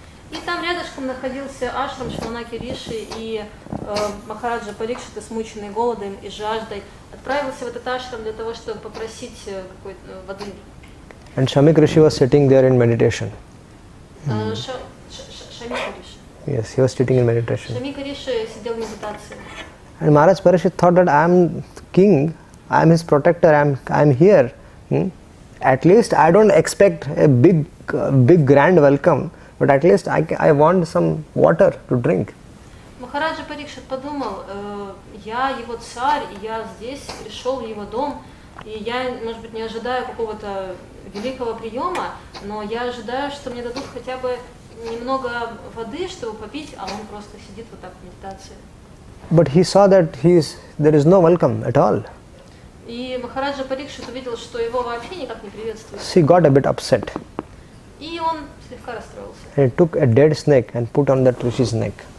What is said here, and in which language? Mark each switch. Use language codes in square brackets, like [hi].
[ru] И там рядышком находился ашрам Шаманаки Риши, и Махараджа Парикшит, смученный голодом и жаждой, отправился в этот ашрам для того, чтобы попросить какой-то воды. [en] And Shamik Rishi was sitting there in meditation. [ru] Шамика Риши. [en] Yes, he was sitting in meditation. [ru] Шамика Риши сидел в медитации. [en] And Maharaj Parikshit thought that I am king, I am his protector, I am here. At least I don't expect a big grand welcome, but at least I want some water to drink. [ru] Махараджа Парикшит подумал, я его царь, и я здесь пришел в его дом, и я, может быть, не ожидаю какого-то великого приема, но я ожидаю, что мне дадут хотя бы немного воды, чтобы попить, а он просто сидит вот так в медитации. [en] But he saw that there is no welcome at all. [ru] И Махараджа Парикшит увидел, что его вообще никак не приветствуют. [en] He got a bit upset. [ru] И он слегка расстроился. [en] And he took a dead snake and put on that rishi's neck.